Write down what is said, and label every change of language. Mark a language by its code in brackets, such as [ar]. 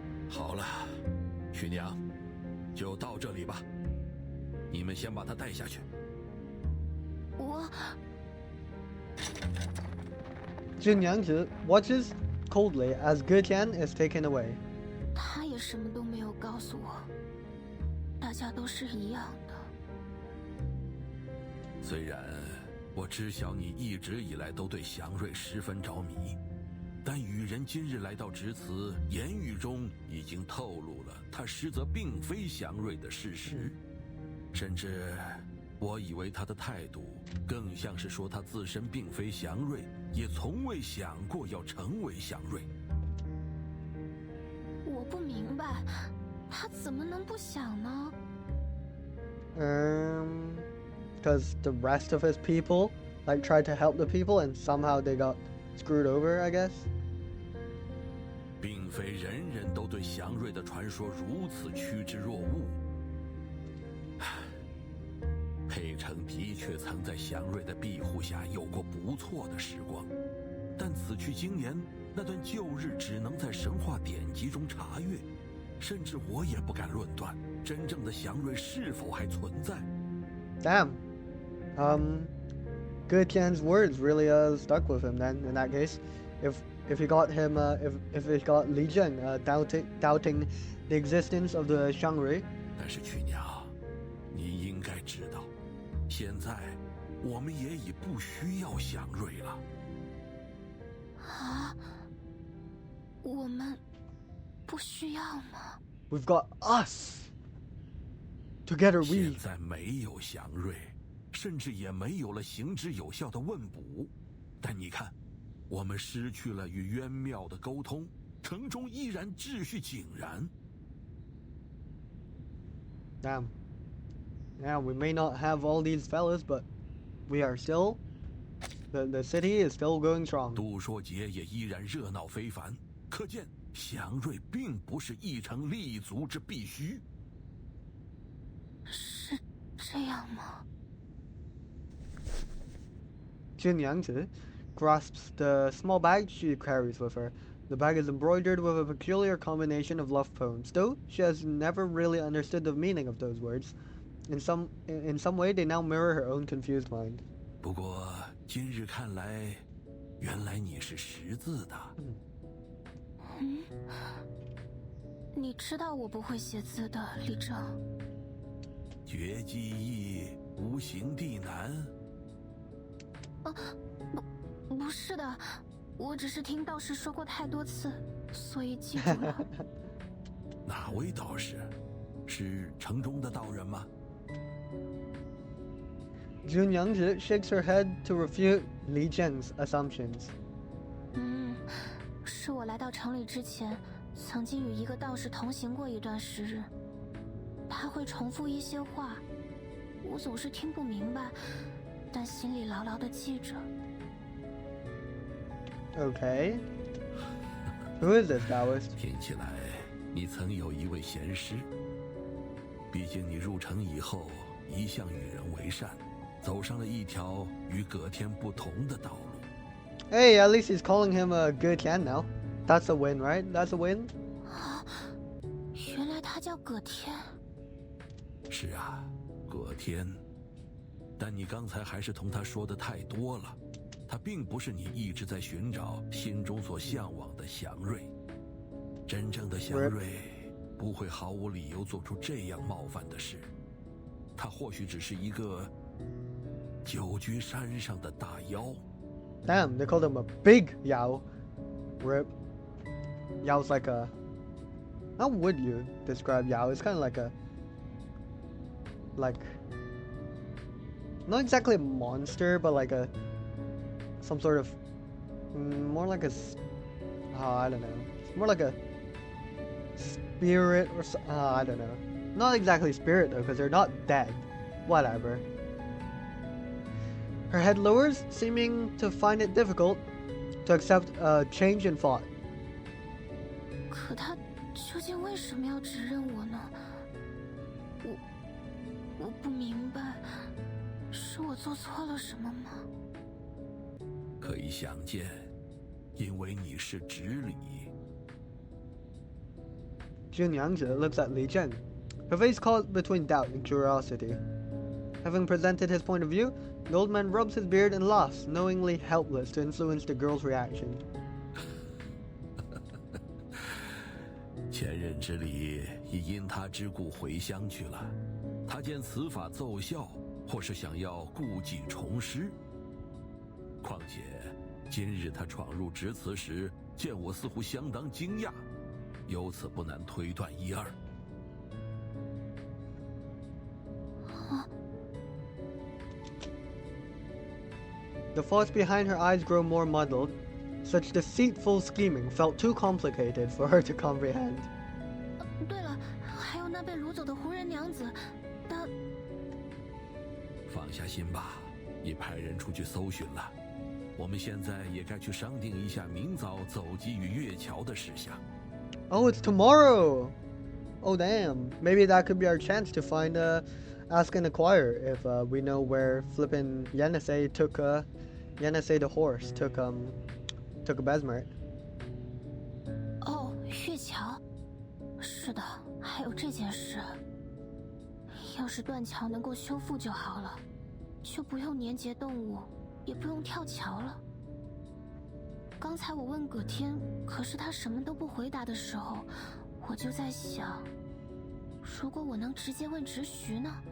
[zh] 好了，徐娘，就到这里吧。你们先把她带下去。我。 [en] Niangzi watches coldly as Getian is taken away. [zh] 他也什么都没有告诉我，大家都是一样的。虽然我知晓你一直以来都对祥瑞十分着迷，但羽人今日来到直祠，言语中已经透露了他实则并非祥瑞的事实，甚至我以为他的态度更像是说他自身并非祥瑞，也从未想过要成为祥瑞。我不明白，他怎么能不想呢 [en] ？Because the rest of his people like tried to help the people, and somehow they got screwed over, I guess. [zh] 并非人人都对祥瑞的传说如此趋之若鹜。佩城的确曾在祥瑞的庇护下有过不错的时光，但此去经年，那段旧日只能在神话典籍中查阅，甚至我也不敢论断真正的祥瑞是否还存在。 [en] Damn. Getian's words really stuck with him then. In that case, if he got him, if he got Li Zheng doubting the existence of the Xiangrui. [zh] 但是曲娘，你应该知道，现在我们也已不需要祥瑞了。啊？我们不需要吗？ [en] We've got us. Together we. [zh] 现在没有祥瑞，甚至也没有了行之有效的问卜。但你看，我们失去了与渊庙的沟通，城中依然秩序井然。 [en] Damn. Yeah, we may not have all these fellas, but we are still. The city is still going strong. [zh] 杜朔节也依然热闹非凡，可见祥瑞并不是一城立足之必须。是这样吗 [en] Niangzi grasps the small bag she carries with her. The bag is embroidered with a peculiar combination of love poems, though she has never really understood the meaning of those words. In some way, they now mirror her own confused mind. [zh] 不过今日看来，原来你是识字的。你知道我不会写字的，李正。绝技易，无形地难。不是的，我只是听道士说过太多次，所以记住了。哪位道士？是城中的道人吗 [en] Niangzi shakes her head to refute Li Zheng's assumptions. [zh] 是我来到城里之前，曾经与一个道士同行过一段时日。他会重复一些话，我总是听不明白，但心里牢牢地记着。 [en] Okay. Who is this Taoist? [zh] 听起来，你曾有一位贤师。毕竟你入城以后，一向与人为善，走上了一条与葛天不同的道路。 [en] Hey, at least he's calling him a Getian now. That's a win, right? That's a win. [zh] 原来他叫葛天。是啊，葛天。但你刚才还是同他说的太多了。他并不是你一直在寻找、心中所向往的祥瑞。真正的祥瑞不会毫无理由做出这样冒犯的事。他或许只是一个久居山上的大妖。 [en] Damn, they called him a big Yao. Rip. Yao's like a... How would you describe Yao? It's kind of like a... Like... Not exactly a monster, but like a... Some sort of... More like a... I don't know. It's more like a... Spirit or... I don't know. Not exactly spirit though, because they're not dead. Whatever. Her head lowers, seeming to find it difficult to accept a change in thought. [zh] 可他究竟为什么要指认我呢？我不明白，是我做错了什么吗？可以想见，因为你是直理。 [en] Niangzi looks at Li Zheng, her face caught between doubt and curiosity. Having presented his point of view, the old man rubs his beard and laughs, knowingly helpless to influence the girl's reaction. [zh] 前任之理已因他之故回乡去了，他见此法奏效，或是想要故技重施。况且今日他闯入直祠时，见我似乎相当惊讶，由此不难推断一二。 [en] The thoughts behind her eyes grow more muddled. Such deceitful scheming felt too complicated for her to comprehend. [zh] 对了，还有那被掳走的胡人娘子，她…… 放下心吧，已派人出去搜寻了。我们现在也该去商定一下明早走击与月桥的事项。 [en] Oh, it's tomorrow! Oh, damn. Maybe that could be our chance to find Ask and Acquire if we know where flippin' Yenisei took Yenisei the horse took Besmert. [zh] 哦，月桥，是的，还有这件事。要是断桥能够修复就好了，就不用年节动物，也不用跳桥了。刚才我问葛天，可是他什么都不回答的时候，我就在想，如果我能直接问直徐呢？